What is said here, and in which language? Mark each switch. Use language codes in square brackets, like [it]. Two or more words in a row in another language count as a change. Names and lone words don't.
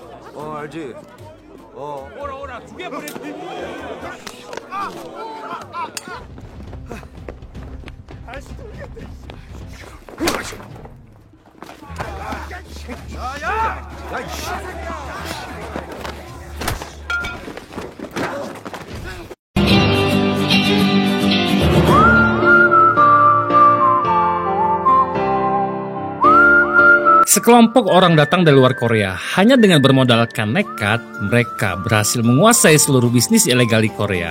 [ko] 알지. 오라 오라 두 개 보내. 다시 돌겠다. 야, [id] Sekelompok orang datang dari luar Korea. Hanya dengan bermodalkan nekat, mereka berhasil menguasai seluruh bisnis ilegal di Korea.